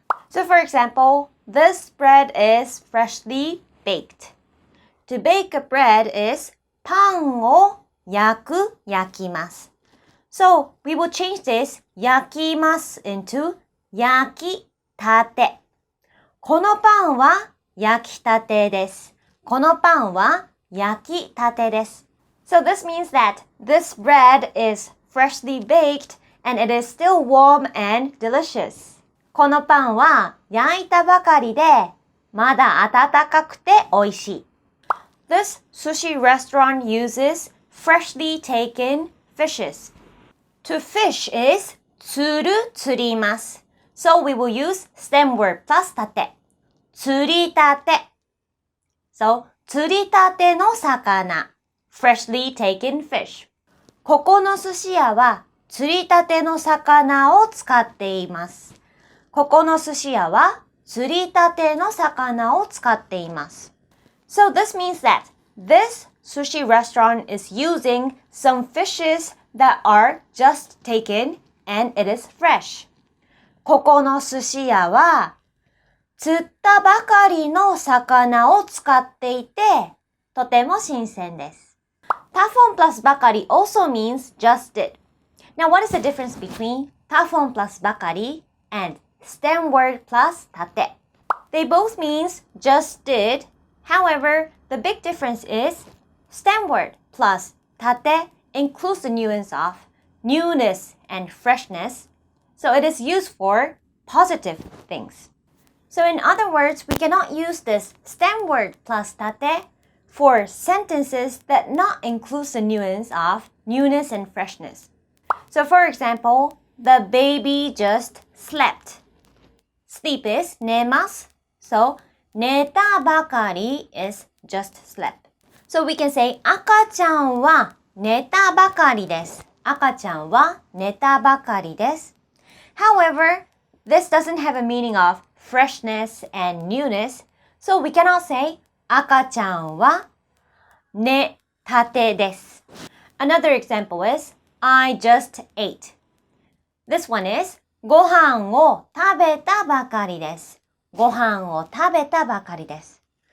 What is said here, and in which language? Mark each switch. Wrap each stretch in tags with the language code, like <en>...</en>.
<en>So for example, this bread is freshly baked. To bake a bread is</en> <ja>パンを焼きます.</ja> <en>So we will change this 焼きます into 焼きたて.</en> <ja>このパンは焼きたてです.このパンは焼きたてです.</ja> <en>So this means that this bread is freshly baked and it is still warm and delicious.</en> <ja>このパンは焼いたばかりでまだあたたかくておいしい.</ja> <en>This sushi restaurant uses freshly taken fishes. To fish is 釣ります. So we will use stem word plus たて.釣りたて. So</en> <ja>釣りたての魚</ja> <en>freshly taken fish.</en> <ja>ここのすし屋は釣りたての魚を使っています. ここのすし屋は釣りたての魚を使っています.</ja> <en>So this means that this sushi restaurant is using some fishes that are just taken and it is fresh.</en> <ja>ここのすし屋は釣ったばかりの魚を使っていて、とても新鮮です。</ja> <en>たForm plus ばかり also means just did. Now what is the difference between たForm plus ばかり and stem word plus たて? They both means just did. However, the big difference is stem word plus たて includes the nuance of newness and freshness. So it is used for positive things. So in other words, we cannot use this stem word plus たて for sentences that not include the nuance of newness and freshness. So for example, the baby just slept. Sleep is 寝ます. So 寝たばかり is just slept. So we can say</en> <ja>赤ちゃんは寝たばかりです. 赤ちゃんは寝たばかりです.</ja> <en>However, this doesn't have a meaning of freshness and newness, so we cannot say</en> <ja>赤ちゃんは寝たてです.</ja> <en>Another example is I just ate. This one is</en> <ja>ご飯を食べたばかりです. ご飯を食べたばかりです.</ja>